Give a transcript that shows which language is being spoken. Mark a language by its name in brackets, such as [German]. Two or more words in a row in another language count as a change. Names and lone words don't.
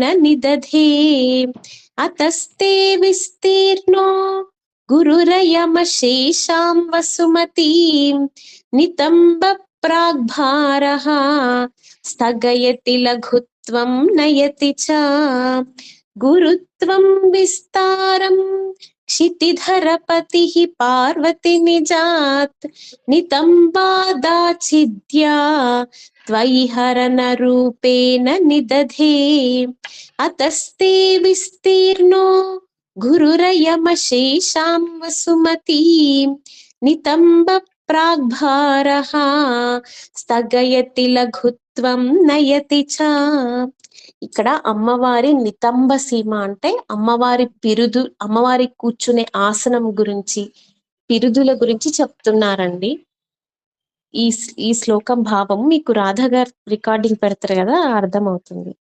[Sanskrit] నిదధే అతస్తే విస్తీర్ణో గురురయమ శేషాం వసుమతీం నితంబ ప్రాగ్భారః స్థగయతి లఘుత్వం నయతి చ గురుత్వం విస్తారం क्षितिधरपतिः पार्वती निजात् नितम्बादाच्छिद्या त्वयि हरनरूपेण निदधे अतस्ते विस्तीर्णो गुरुरयमशेषां वसुमतीं नितम्ब प्राग्भारः స్థగయతి లఘుత్వం నయతి చ. [Telugu] ఇక్కడ అమ్మవారి నితంబ సీమ అంటే అమ్మవారి అమ్మవారి కూర్చునే ఆసనం గురించి, పిరుదుల గురించి చెప్తున్నారండి. ఈ ఈ శ్లోకం భావం మీకు రాధ గారు రికార్డింగ్ పెడతారు కదా, అర్థమవుతుంది.